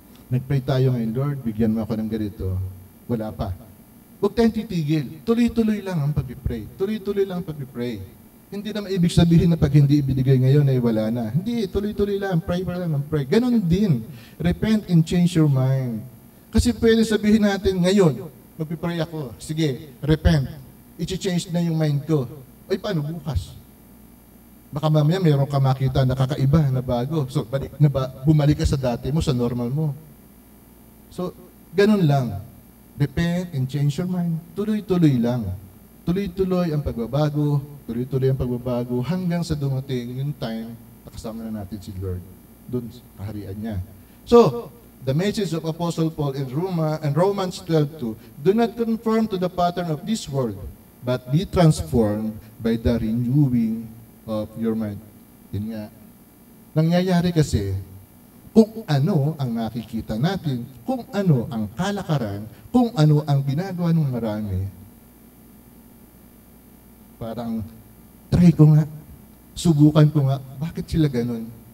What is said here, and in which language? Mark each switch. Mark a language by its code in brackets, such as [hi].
[tl] Nagpray tayo ngayon, Lord, bigyan mo ako ng ganito. Wala pa. Huwag tayong titigil. Tuloy-tuloy lang ang pag-pray. Tuloy-tuloy lang ang pag-pray. Hindi naman ibig sabihin na pag hindi ibinigay ngayon ay wala na. Hindi, tuloy-tuloy lang. Pray pa lang ng pray. Ganon din. [en] Repent and change your mind. [tl] Kasi pwede sabihin natin ngayon, magpipray ako. Sige, repent. I-change na yung mind ko. Ay, paano bukas? Baka mamaya mayroon ka makita na kakaiba, na bago. So, bumalik ka sa dati mo, sa normal mo. So, ganun lang. [en] Repent and change your mind. [tl] Tuloy-tuloy lang. Tuloy-tuloy ang pagbabago, tuloy-tuloy ang pagbabago, hanggang sa dumating yung time na kasama na natin si Lord. Doon sa kaharian niya. [en] So, the message of Apostle Paul in Romans 12:2, do not conform to the pattern of this world, but be transformed by the renewing of your mind. [tl] Yun nga. Nangyayari kasi, kung ano ang nakikita natin, kung ano ang kalakaran, kung ano ang ginagawa ng marami, parang, try ko nga, subukan ko nga, bakit sila ganun?